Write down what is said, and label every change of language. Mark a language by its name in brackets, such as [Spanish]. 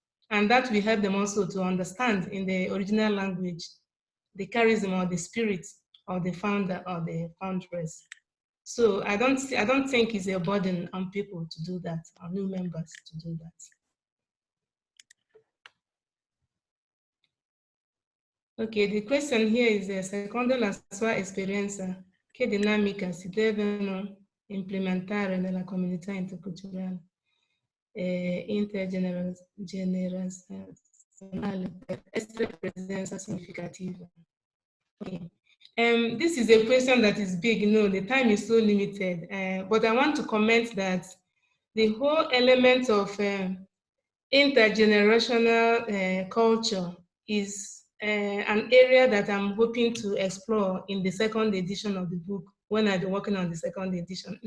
[English] And that will help them also to understand in the original language the charisma or the spirit of the founder or the foundress. So I don't think it's a burden on people to do that, on new members to do that. Ok, the question here is, [Italian] secondo la sua esperienza, che dinamica si devono implementare nella comunità interculturale e intergenerazionale per essere presenza significativa? [English] Okay. This is a question that is big. The time is so limited, but I want to comment that the whole element of intergenerational culture is an area that I'm hoping to explore in the second edition of the book, when I've been working on the second edition.